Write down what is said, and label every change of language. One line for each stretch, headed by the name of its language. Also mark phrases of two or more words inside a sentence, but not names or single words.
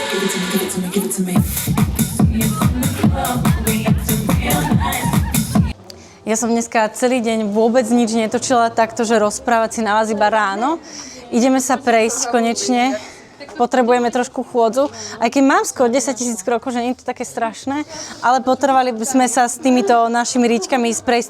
English: Give it to me, give it to me, give it to me.
Slovak: Ja som dneska celý deň vôbec nič netočila takto, že rozprávať si na vás iba ráno. Ideme sa prejsť konečne. Potrebujeme trošku chôdzu. Aj keď mám skoro 10 000 krokov, že nie je to také strašné, ale potrebovali by sme sa s týmito našimi ričkami ísť prejsť.